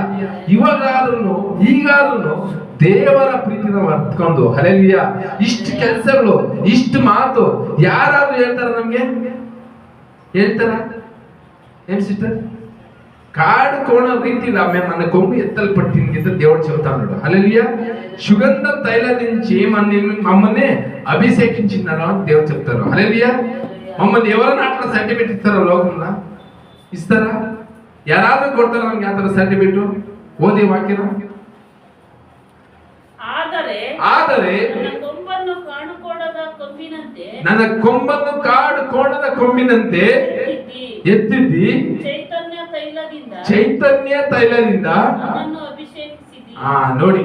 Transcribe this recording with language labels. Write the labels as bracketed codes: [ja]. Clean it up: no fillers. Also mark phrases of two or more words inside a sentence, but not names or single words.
[kn] ಇವಾಗಾದ್ರೂ ಈಗಾದ್ರೂ ದೇವರ ಪ್ರೀತಿನ ಅರ್ಥಕೊಂಡು, ಹಲ್ಲೆಲೂಯಾ, ಇಷ್ಟು ಕೆಲಸಗಳು, ಇಷ್ಟು ಮಾತು ಯಾರಾದ್ರೂ ಹೇಳ್ತಾರ? ನಮ್ಗೆ ಹೇಳ್ತಾರ? ಏನ್ ಸಿಸ್ಟರ್? ಕಾಡು ಕೋಣ ರೀತಿ ನನ್ನ ಕೊಂಬು ಎತ್ತಲ್ಪಟ್ಟಿನಿ ಅಂತ ದೇವರು [te] చెబుతా ఉన్నాడు. హల్లెలూయా. సుగంధ తైలదించి మమ్మల్ని అభిషేకించినాడు అని దేవుడు చెప్తారు. హల్లెలూయా. మమ్మల్ని ఎవరైనా అట్లా సర్టిఫికేట్ ఇస్తారా? లోకంలో ఇస్తారా? [kn] ಯಾರಾದ್ರೂ ಕೊಡ್ತಾರ ನಮ್ಗೆ ಯಾವ ತರ ಸರ್ಟಿಫಿಕೇಟ್? ಓದಿ ವಾಕ್ಯನ. ಆದರೆ ನನ್ನ ಕೊಂಬನ್ನು ಕಾಡು ಕೋಣದ ಕೊಂಬಿನಂತೆ ಎತ್ತಿದ್ದಿ, ಚೈತನ್ಯ ತೈಲದಿಂದ ನೋಡಿ.